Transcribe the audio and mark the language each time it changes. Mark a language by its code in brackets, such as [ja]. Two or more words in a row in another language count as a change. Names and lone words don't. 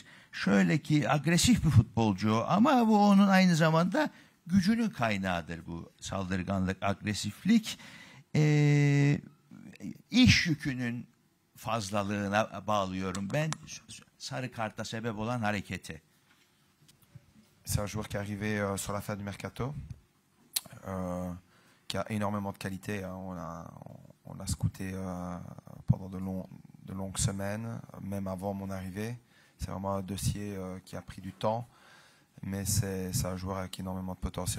[tr] Şöyle ki agresif bir futbolcu ama bu onun aynı zamanda gücünün kaynağıdır bu saldırganlık, agresiflik. İş yükünün fazlalığına bağlıyorum ben sarı karta sebep olan hareketi. [fr] C'est un joueur qui est arrivé sur la fin du mercato, qui a énormément de qualité. On a scouté pendant de longues semaines, même avant mon arrivée. C'est vraiment un dossier qui a pris du temps, mais c'est un joueur avec énormément de potentiel.